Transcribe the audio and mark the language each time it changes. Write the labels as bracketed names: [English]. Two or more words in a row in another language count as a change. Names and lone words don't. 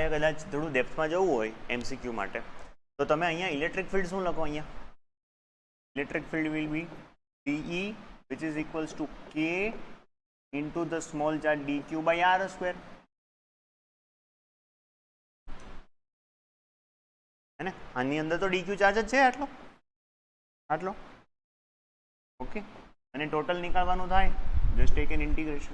[Gujarati] કદાચ થોડું ડેપ્થમાં જવું હોય એમસીક્યુ માટે, તો તમે અહીંયા [English] electric field [Gujarati] શું લખો? [English] અહીંયા electric field will be DE, which is equals to K into the small charge dq by r square. [Hindi] है ना? [Gujarati] આની અંદર તો dq ચાર્જ જ છે આટલો. ઓકે, અને ટોટલ નીકાળવાનું થાય, [English] just take an integration.